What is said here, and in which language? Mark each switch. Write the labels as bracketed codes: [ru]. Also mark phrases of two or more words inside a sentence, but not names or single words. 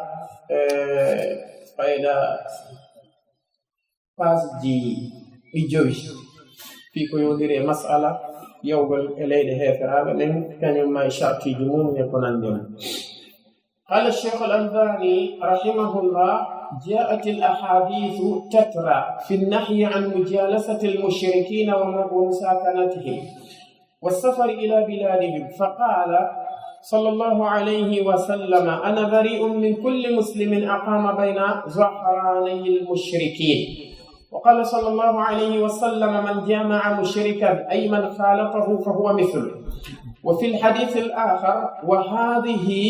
[ff] fayda pasji ɗi jowi fi ko yodiri e masala yawgol e leyɗe heeferaɓe ɓen kañum ma e chartiji mum e ko nandi on [ar] قال الشيخ الألباني رحمه الله جاءت الأحاديث تترى في النهي عن مجالسة المشركين ومساكنتهم والسفر إلى بلادهم فقال صلى الله عليه وسلم أنا بريء من كل مسلم أقام بين ظهراني المشركين وقال صلى الله عليه وسلم من جامع مشركا أي من خالطه فهو مثله وفي الحديث الآخر وهذه